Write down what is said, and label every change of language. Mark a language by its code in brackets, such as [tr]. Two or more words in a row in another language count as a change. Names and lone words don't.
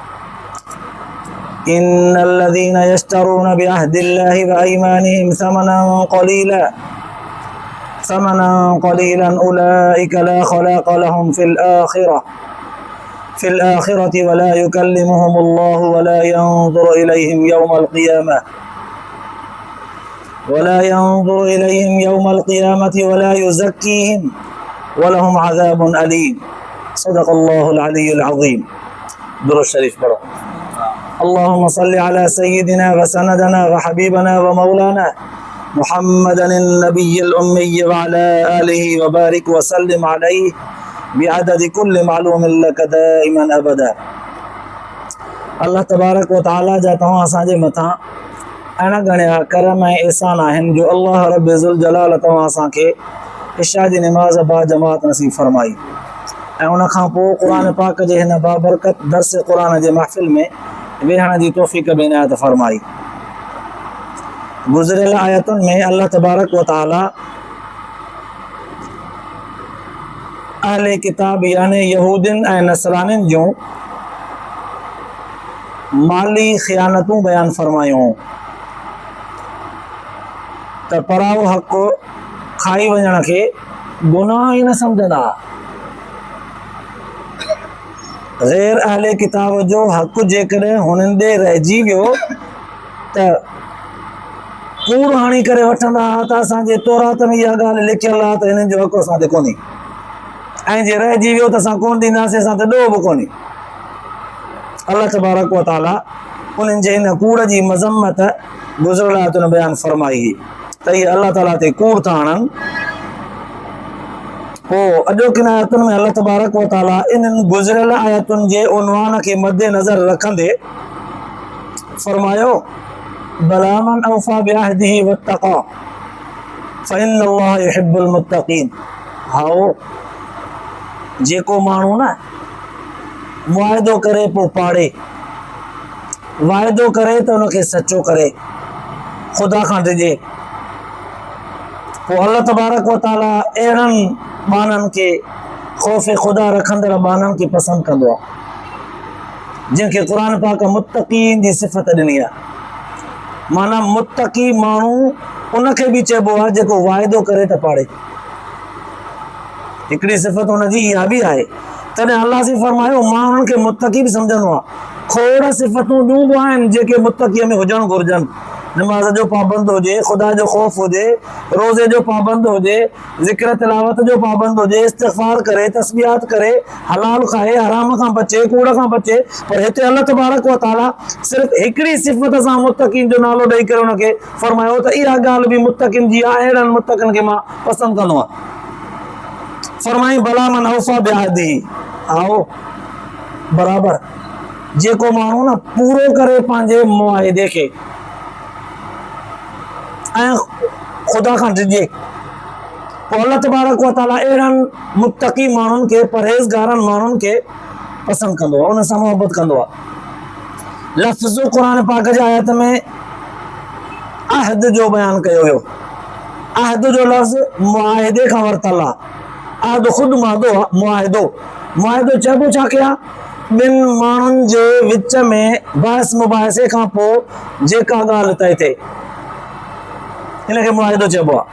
[ar] إن الذين يشترون بعهد الله وأيمانهم ثمنا قليلا أولئك لا خلاق لهم في الآخرة ولا يكلمهم الله ولا ينظر إليهم يوم القيامة ولا يزكيهم ولهم عذاب أليم صدق الله العلي العظيم [sd] درود شريف पढ़ो [ar] اللهم صل على سيدنا وسندنا وحبيبنا ومولانا محمد النبي الأمي وعلى آله وبارك وسلم عليه بعدد كل معلوم لك دائما أبدا [sd] अल्लाह तबारक व तआला जा तव्हां असांजे मथां अहिड़ा घणा करम ऐं एहसान आहिनि जो अल्लाह रब्बुल ज़ुल जलाल तव्हां असांखे इशा जी निमाज़ बा जमात नसीब फरमाई ऐं उन खां पोइ क़ुरान पाक जे हिन बाबरकत दर्स क़ुरान जे महफ़िल में वेहण जी तौफ़ीक़ बि इनायत फरमाई। गुज़िरियल आयतुनि में अल्लाह तबारक व तआला अहले किताब यानी यहूदिन ऐं नसरानिन जूं माली ख़ियानतूं बयान फरमायूं त पराओ हक़ खाई वञण खे गुनाह ई न सम्झंदा। ग़ैर अहले किताब जो हक़ जेकॾहिं हुननि ॾे रहिजी वियो त कूड़ हाणी करे वठंदा त असांजे तौरात में इहा ॻाल्हि लिखियल आहे त हिननि जो हक़ असां ते कोन्हे ऐं जे रहिजी वियो त असां कोन ॾींदासीं असां ते ॾोह बि कोन्हे। अल्लाह तबारक व तआला उन्हनि जे हिन कूड़ जी मज़म्मत गुज़िरियल आयतुनि बयान फरमाई त इहे अल्लाह ताला ते कूड़ था हणनि। पोइ अॼोकिन आयतुनि में अल्लाह तबारक व तआला इन्हनि गुज़िरियल आयतुनि जे उनवान खे मद्दे नज़र रखंदे फरमायो [ar] بلى من أوفى بعهده واتقى فإن الله يحب المتقين. [sd] हाओ जेको माण्हू न मुआहिदो करे पोइ पाड़े, वाइदो करे त उनखे सचो करे, ख़ुदा खां डिॼे, पोइ अल्लाह तबारक व तआला अहिड़नि ॿाननि खे ख़ौफ़ ख़ुदा रखंदड़ ॿाननि खे पसंदि कंदो आहे जंहिंखे क़ुरान पाक मुत्तक़ीन जी सिफ़त ॾिनी आहे। माना मुत्तक़ी माण्हू उनखे बि चइबो आहे जेको वाइदो करे त पाड़े, हिकिड़ी सिफ़त हुनजी इहा बि आहे। तॾहिं अल्लाह से फरमायो मां उन्हनि खे मुत्तक़ी बि सम्झंदो आहे। खोड़ सिफ़तूं ॿियूं बि आहिनि जेके मुत्तक़ीअ में हुजणु घुरिजनि। नमाज़ जो पाबंद हुजे, ख़ुदा जो ख़ौफ़ हुजे, रोज़े जो पाबंद हुजे, ज़िक्र तिलावत जो पाबंद हुजे, इस्तिग़फ़ार करे, तस्बीहात करे, हलाल खाए, हराम खां बचे, कूड़ खां बचे। पर हिते अल्लाह तबारक व तआला सिर्फ़ु हिकिड़ी सिफ़त सां मुत्तक़ीन जो नालो ॾेई करे हुनखे फरमायो त इहा ॻाल्हि बि मुत्तक़ीन जी आहे, अहिड़नि मुत्तक़ीन खे मां पसंदि कंदो आहियां। फरमाई [ar] بلى من أوفى بعهده, [sd] आओ बराबर जेको माण्हू न पूरो करे पंहिंजे मुआहिदे खे ऐं ख़ुदा खां डिॼे, पोइ अल्लाह तबारक व तआला अहिड़नि मुत्तक़ी माण्हुनि खे, परहेज़गारनि माण्हुनि खे पसंदि कंदो आहे, उन सां मोहबत कंदो आहे। लफ़्ज़ क़ुरान पाक जे आयत में अहद जो बयानु कयो वियो। अहद जो लफ़्ज़ मुआहिदे खां वरितल आहे। अहद ख़ुदि मुआहिदो चइबो छा कया ॿिनि माण्हुनि जे विच में बहस मुबाहिसे खां पोइ जेका ॻाल्हि तइ थिए हिनखे मुआहिदो चइबो आहे।